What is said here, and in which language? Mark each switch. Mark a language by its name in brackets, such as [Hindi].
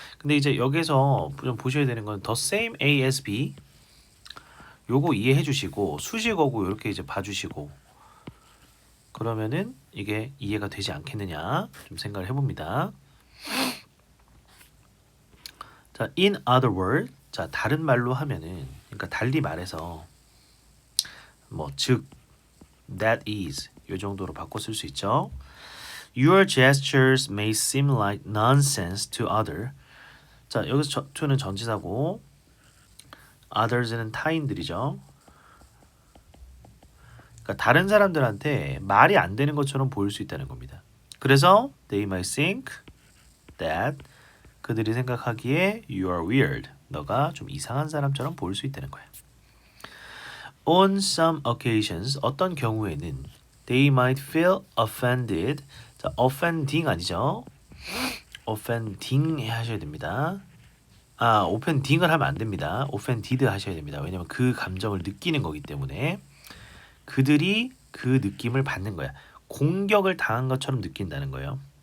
[Korean] 근데 이제 여기서 좀 보셔야 되는 건 [English] the same as B [Korean] 요거 이해해 주시고 수식어고 이렇게 이제 봐주시고 그러면은 이게 이해가 되지 않겠느냐 좀 생각을 해봅니다. 자, [English] in other words, [Korean] 자 다른 말로 하면은 그러니까 달리 말해서 뭐 즉, [English] that is [Korean] 요 정도로 바꿔 쓸 수 있죠. [English] Your gestures may seem like nonsense to other. [Korean] 자 여기서 to는 전치사고 others는 타인들이죠. 그러니까 다른 사람들한테 말이 안 되는 것처럼 보일 수 있다는 겁니다. 그래서 [English] they might think that [Korean] 그들이 생각하기에 [English] you are weird. [Korean] 너가 좀 이상한 사람처럼 보일 수 있다는 거야. [English] On some occasions [Korean] 어떤 경우에는 [English] they might feel offended. [Korean] 자, offending 아니죠? offending 하셔야 됩니다. offending을 하면 안 됩니다. offended 하셔야 됩니다. 왜냐면 그 감정을 느끼는 거기 때문에 그들이 그 느낌을 받는 거야. 공격을 당한 것처럼 느낀다는 거예요.